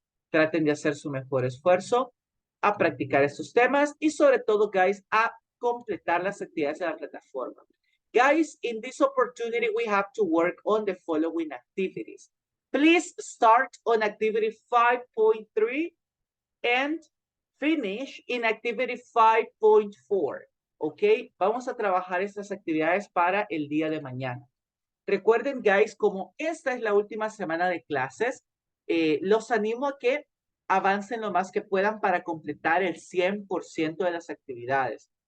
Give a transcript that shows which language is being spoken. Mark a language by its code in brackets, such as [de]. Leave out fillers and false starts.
[es] Traten de hacer su mejor esfuerzo a practicar estos temas y sobre todo, guys, a completar las actividades de la plataforma. [en] Guys, in this opportunity, we have to work on the following activities. Please start on activity 5.3 and finish in activity 5.4. ¿Ok? [es] Vamos a trabajar estas actividades para el día de mañana. Recuerden, guys, como esta es la última semana de clases, los animo a que avancen lo más que puedan para completar el 100% de las actividades.